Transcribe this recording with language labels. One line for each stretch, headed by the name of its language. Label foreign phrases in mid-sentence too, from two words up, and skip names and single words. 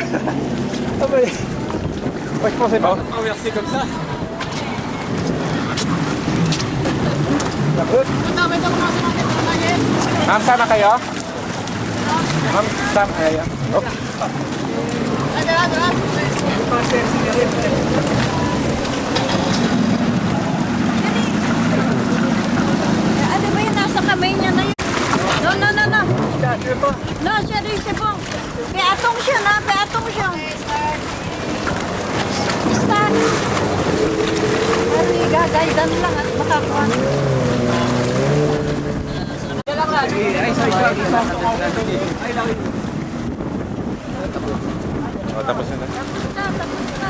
French: Ah bah, moi, je pensais pas. Renverser comme ça.
Filipino: Ma'am, sama kayo? Ma'am, sama kayo? Okay. Ano ba yun? Nasa kamay niya na yun.
English: No, no, no, no. No, sorry,
French: c'est bon. Fais attention, ha? Fais attention. Start.
Filipino: Ay, gagaydan lang at makakuha. Oh, tapos na. Tapos na.